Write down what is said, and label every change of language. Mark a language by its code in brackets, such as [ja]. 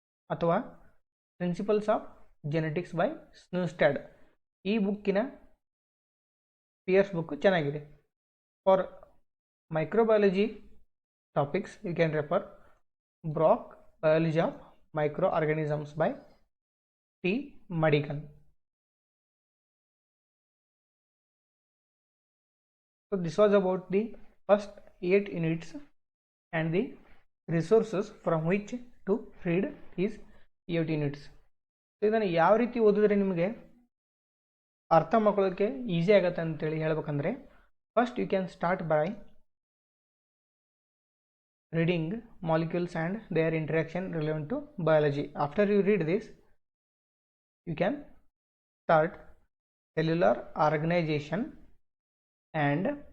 [kn] ಅಥವಾ principles of genetics by ಸ್ನೂಸ್ಟ್ಯಾಡ್, ಈ ಬುಕ್ಕಿನ pears book ಚೆನ್ನಾಗಿದೆ. [en] For microbiology topics you can refer Brock biology of microorganisms by T Madigan. So this was about the first 8 units and the resources from which to read these 8 units. [kn] So ಇದನ್ನು ಯಾವ ರೀತಿ ಓದಿದ್ರೆ ನಿಮಗೆ ಅರ್ಥ ಮಾಡ್ಕೊಳ್ಳೋಕ್ಕೆ easy ಆಗುತ್ತೆ ಅಂತೇಳಿ ಹೇಳ್ಬೇಕಂದ್ರೆ, [en] First you can start by reading molecules and their interaction relevant to biology. After you read this you can start cellular organization and